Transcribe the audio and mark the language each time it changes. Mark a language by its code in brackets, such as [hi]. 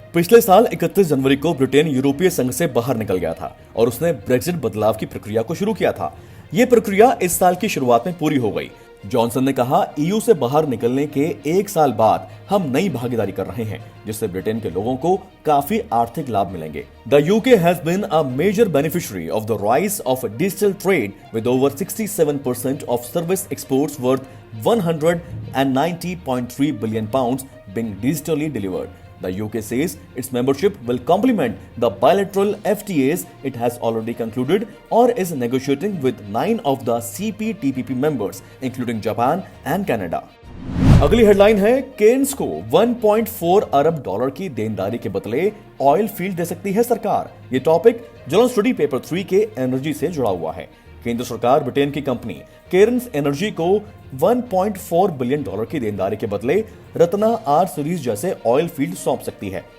[hi] पिछले साल 31 जनवरी को ब्रिटेन यूरोपीय संघ से बाहर निकल गया था और उसने ब्रेक्जिट बदलाव की प्रक्रिया को शुरू किया था। यह प्रक्रिया इस साल की शुरुआत में पूरी हो गई। जॉनसन ने कहा, EU से बाहर निकलने के 1 साल बाद हम नई भागीदारी कर रहे हैं जिससे ब्रिटेन के लोगों को काफी आर्थिक लाभ मिलेंगे। [en] The UK has been a major beneficiary of the rise of digital trade with over 67% of service exports worth £190.3 billion being digitally delivered. The UK says its membership will complement the bilateral FTAs it has already concluded or is negotiating with 9 of the CPTPP members, including Japan and Canada. [hi] अगली headline है, Keynes को 1.4 अरब dollar की देनदारी के बदले oil field दे सकती है सरकार। ये टॉपिक जर्नल स्टडी पेपर 3 के एनर्जी से जुड़ा हुआ है। केंद्र सरकार ब्रिटेन की कंपनी केरन्स एनर्जी को 1.4 बिलियन डॉलर की देनदारी के बदले रत्ना R सीरीज जैसे ऑयल फील्ड सौंप सकती है।